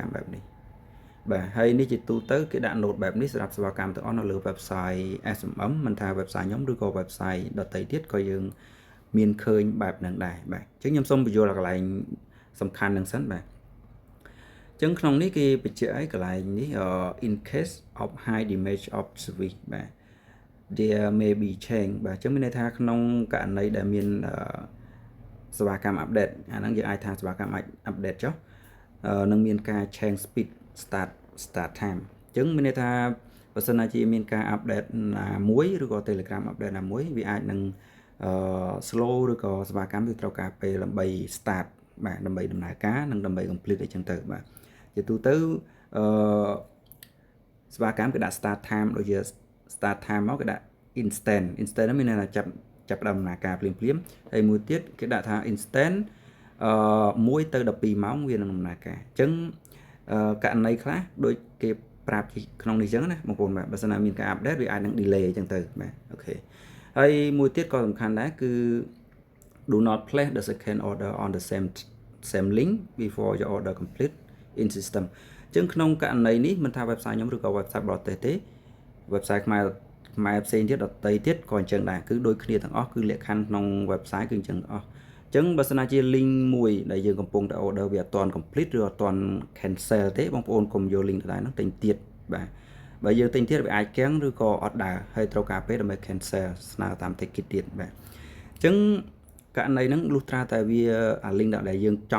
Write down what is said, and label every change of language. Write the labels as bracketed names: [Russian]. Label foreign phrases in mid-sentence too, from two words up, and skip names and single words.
[Khmer] កម្មបែបនេះបាទហើយនេះជាទូទៅគេដាក់ note បែបនេះសម្រាប់សេវាកម្មទាំងអស់នៅលើ website SMM មិនថា website ខ្ញុំឬក៏ website ដទៃទៀតក៏ យើងមានឃើញបែបហ្នឹងដែរបាទអញ្ចឹងខ្ញុំសូមបញ្យល់កន្លែងសំខាន់ហ្នឹងសិនបាទអញ្ចឹងក្នុងនេះ គេបញ្ជាក់ឲ្យកន្លែងនេះ [English] in case of high damage of service [Khmer] បាទ [English] there may be change [Khmer] បាទអញ្ចឹងមានន័យថាក្នុងករណីដែលមានសេវាកម្ម update អាហ្នឹងយើងអាចថាសេវាកម្មអាច update ចុះនឹងមានការ [English] change speed start time [Khmer] អញ្ចឹងមានន័យថាបើសិនណាជាមានការ update ណាមួយឬក៏ Telegram update ណាមួយវាអាចនឹង slow ឬក៏សេវាកម្មវាត្រូវការពេលដើម្បី start បាទដើម្បីដំណើរការនិងដើម្បី complete អីចឹងទៅបាទជាទូទៅសេវាកម្មគេដាក់ [English] start time [Khmer] ដូចជា [English] start time [Khmer] មកគេដាក់ instant ហ្នឹងមានន័យថាចាប់ដំណើរការភ្លាមហើយមួយទៀតគេដាក់ថា instant 1ទៅ12ម៉ោងវានឹងដំណើរការអញ្ចឹងករណីខ្លះដូចគេប្រាប់ក្នុងនេះអញ្ចឹងណាបងប្អូនបាទបើសិនណាមានការ update វាអាចនឹង delay អញ្ចឹងទៅបាទអូខេហើយមួយ ទៀតក៏សំខាន់ដែរគឺ [English] do not place the second order on the same link before your order complete in system [Khmer] អញ្ចឹងក្នុងករណីនេះមិនថា website ខ្ញុំឬក៏ website បរទេសទេ website ខ្មែរផ្សេងទៀតដទៃទៀតក៏អញ្ចឹងដែរគឺដូចគ្នាទាំងអស់គឺលក្ខខណ្ឌក្នុង website គឺអញ្ចឹងអស់អញ្ចឹងបើសិនណាជា link មួយដែលយើងកំពុងតែ order វាអត់ទាន់ complete ឬអត់ទាន់ cancel ទេបងប្អូនកុំយក link ដដែលហ្នឹងទិញទៀតបាទបើយើងទិញទៀតវាអាចកាំងឬក៏អត់ដើរហើយត្រូវការពេលដើម្បី cancel ស្នើតាម ticket ទៀតបាទអញ្ចឹងករណីហ្នឹងលុះត្រាតែវាអា link ដែលយើងច